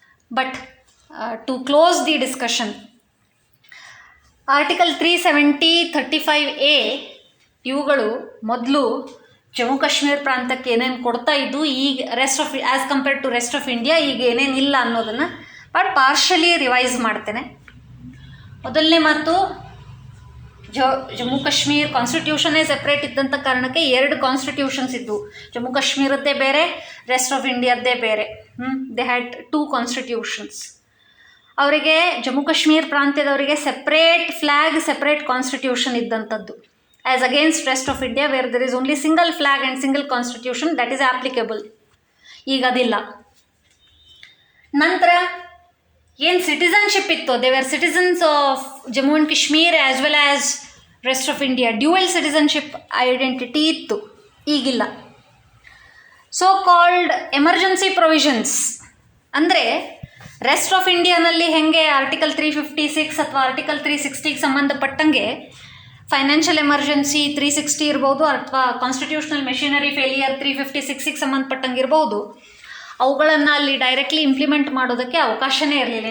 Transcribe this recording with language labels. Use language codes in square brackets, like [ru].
[en] but to close the discussion, [kn] article 370, 35A ಇವುಗಳು ಮೊದಲು ಜಮ್ಮು ಕಾಶ್ಮೀರ ಪ್ರಾಂತಕ್ಕೆ ಏನೇನು ಕೊಡ್ತಾ ಇದ್ದು, ಈಗ rest of as compared to rest of India ಈಗ ಏನೇನಿಲ್ಲ ಅನ್ನೋದನ್ನು ಬಟ್ ಪಾರ್ಷಲಿ ರಿವೈಸ್ ಮಾಡ್ತೇನೆ. ಮೊದಲನೇ ಮಾತು, ಜಮ್ಮು ಕಾಶ್ಮೀರ್ ಕಾನ್ಸ್ಟಿಟ್ಯೂಷನ್ನೇ ಸೆಪ್ರೇಟ್ ಇದ್ದಂಥ ಕಾರಣಕ್ಕೆ 2 ಕಾನ್ಸ್ಟಿಟ್ಯೂಷನ್ಸ್ ಇದ್ದವು. ಜಮ್ಮು ಕಾಶ್ಮೀರದ್ದೇ ಬೇರೆ, ರೆಸ್ಟ್ ಆಫ್ ಇಂಡಿಯಾದ್ದೇ ಬೇರೆ. [en] They had 2 constitutions. [kn] ಅವರಿಗೆ Jammu Kashmir ಪ್ರಾಂತ್ಯದವರಿಗೆ separate flag, separate constitution ಇದ್ದಂಥದ್ದು, [en] as against rest of India where there is only single flag and single constitution that is applicable. [kn] ಈಗ ಅದಿಲ್ಲ. ನಂತರ ಏನು ಸಿಟಿಸನ್ಶಿಪ್ ಇತ್ತು, [en] they were citizens of Jammu and Kashmir as well as rest of India, [kn] dual citizenship identity ಇತ್ತು, ಈಗಿಲ್ಲ. So called emergency provisions ಅಂದರೆ rest of ಇಂಡಿಯಾನಲ್ಲಿ ಹೆಂಗೆ article 356 ಅಥವಾ ಆರ್ಟಿಕಲ್ 360ಗೆ ಸಂಬಂಧಪಟ್ಟಂಗೆ ಫೈನಾನ್ಷಿಯಲ್ ಎಮರ್ಜೆನ್ಸಿ 360 ಇರ್ಬೋದು, ಅಥವಾ ಕಾನ್ಸ್ಟಿಟ್ಯೂಷನಲ್ ಮೆಷಿನರಿ ಫೇಲಿಯರ್ 356ಗೆ ಸಂಬಂಧಪಟ್ಟಂಗೆ ಇರ್ಬೋದು, ಅವುಗಳನ್ನು ಅಲ್ಲಿ ಡೈರೆಕ್ಟ್ಲಿ ಇಂಪ್ಲಿಮೆಂಟ್ ಮಾಡೋದಕ್ಕೆ ಅವಕಾಶನೇ ಇರಲಿಲ್ಲ.